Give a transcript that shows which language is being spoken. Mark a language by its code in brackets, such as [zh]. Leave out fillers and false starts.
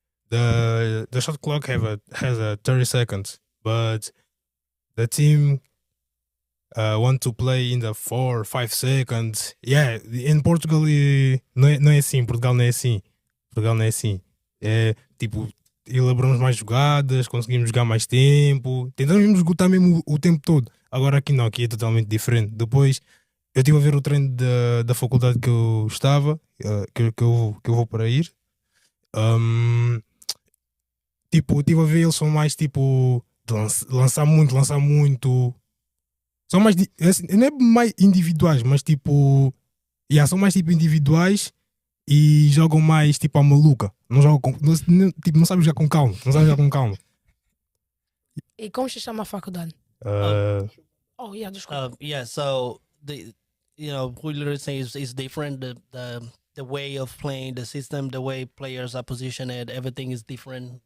[en] the shot clock has a 30 seconds, but the team want to play in the 4 5 seconds. [pt] Yeah, in Portugal não é assim. Portugal não é assim. Portugal não é assim. É tipo, elaboramos mais jogadas, conseguimos jogar mais tempo, tentamos esgotar mesmo o tempo todo. Agora aqui não, aqui é totalmente diferente. Depois eu estive a ver o treino da faculdade que eu estava, que eu vou para ir. Tipo, estive a ver, eles são mais tipo de lançar muito. São mais, não é mais individuais, mas tipo, são mais tipo individuais e jogam mais tipo a maluca. Não jogam tipo, não sabem jogar com calma. Não sabem jogar com calma. E como se chama a faculdade? Oh, yeah, desculpa. [en] Yeah, so who literally say is different. The way of playing, the system, the way players are positioned, everything is different.